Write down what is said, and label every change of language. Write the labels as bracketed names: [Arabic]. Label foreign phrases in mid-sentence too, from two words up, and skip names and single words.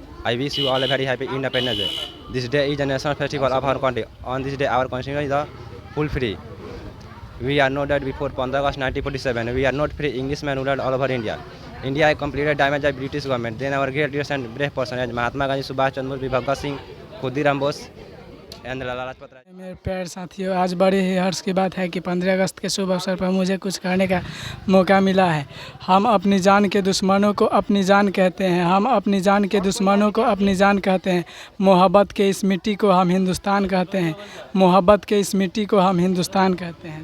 [English] I wish you all a very happy Independence Day. This day is a national festival of our country. On this day our constitution is full free. We are not that before 15 August 1947. We are not free. Englishmen ruled all over India. India completed damage by British government. Then our great leaders and brave person as Mahatma Gandhi, Subhash Chandra Bose, Bhagat Singh, Khudiram Bose and Lala Lajpat Rai. [Hindi] मेरे प्यारे साथियों, आज बड़े ही हर्ष की बात है कि 15 अगस्त के शुभ अवसर पर मुझे कुछ कहने का मौका मिला है। हम अपनी जान के दुश्मनों को अपनी जान कहते हैं, हम अपनी जान के दुश्मनों को अपनी जान कहते हैं। मोहब्बत के इस मिट्टी को हम हिंदुस्तान कहते हैं, मोहब्बत के इस मिट्टी को हम हिंदुस्तान कहते हैं।